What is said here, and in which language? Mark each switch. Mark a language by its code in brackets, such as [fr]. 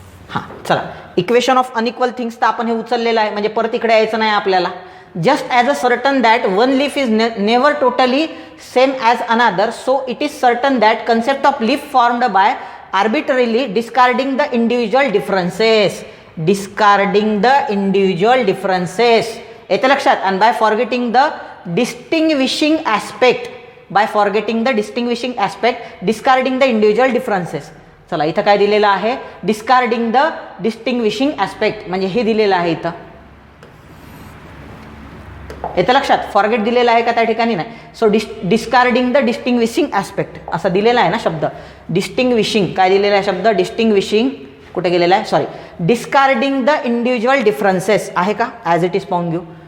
[mr] हां चला, [en] equation of unequal things [mr] तर आपण हे उचललेलं आहे, म्हणजे परत इकडे यायचं नाही आपल्याला. [en] Just as a certain that one leaf is never totally same as another, so it is certain that concept of leaf formed by arbitrarily discarding the individual differences, discarding the individual differences. [mr] येते लक्षात. [en] and by forgetting the distinguishing aspect, by forgetting the distinguishing aspect, discarding the individual differences. [mr] चला इथं काय दिलेलं आहे, [en] discarding the distinguishing aspect [mr] म्हणजे हे दिलेलं आहे इथं. येतं लक्षात. फॉरगेट दिलेला आहे का त्या ठिकाणी, नाही. [en] so discarding the distinguishing aspect [mr] असा दिलेला आहे ना शब्द. डिस्टिंग्विशिंग काय दिलेला आहे शब्द, डिस्टिंग्विशिंग कुठे गेलेला आहे, sorry, [en] discarding the individual differences [mr] आहे का, [en] as it is [mr] पाहून घेऊ.